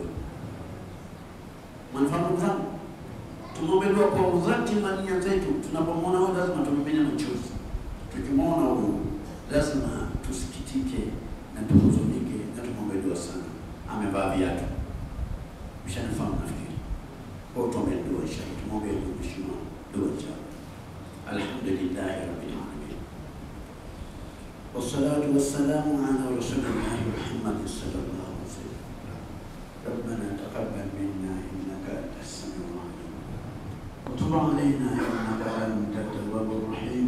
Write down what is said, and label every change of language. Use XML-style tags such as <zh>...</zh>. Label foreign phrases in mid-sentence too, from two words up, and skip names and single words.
<sw>Mnafahamu zangu, tumuombe dua kwa udhati na nia zetu. Tunapomwona huyu lazima tumimine machozi. Tukimwona huyu lazima tusikitike na tuhuzunike na tumuombe dua sana. Amevaa viatu. Mshanifahamu nafikiri. Kwa tuombe dua inshallah. Tumuombe mheshimiwa dua inshallah.</sw> <ar>الحمد لله رب العالمين. والصلاة والسلام على رسول الله محمد صلى الله عليه وسلم. ربنا تقبل منا إنك أنت السميع العليم. وتب علينا إنك أنت التواب الرحيم.</ar>